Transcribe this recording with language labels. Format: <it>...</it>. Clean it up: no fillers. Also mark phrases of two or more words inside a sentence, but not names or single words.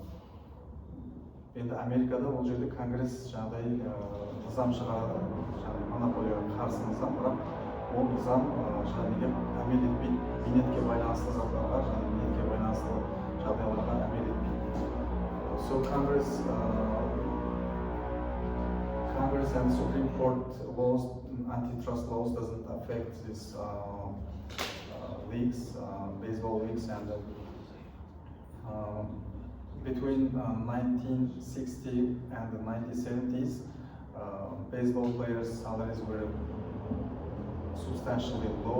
<kk>Енді Америкада ол жерде конгресс жаңағыдай низам шығарады, жаңағы монополияға қарсы низам, бірақ ол низам жаңағы әмел етпейді, минетке байланысты заттарға, жаңағы минетке байланысты жағдайларға әмел етпейді.</kk> <en>So Congress and Supreme Court laws, antitrust laws, doesn't affect these leagues, baseball leagues, and between 1960 and the 1970s, baseball players' salaries were substantially low.</en>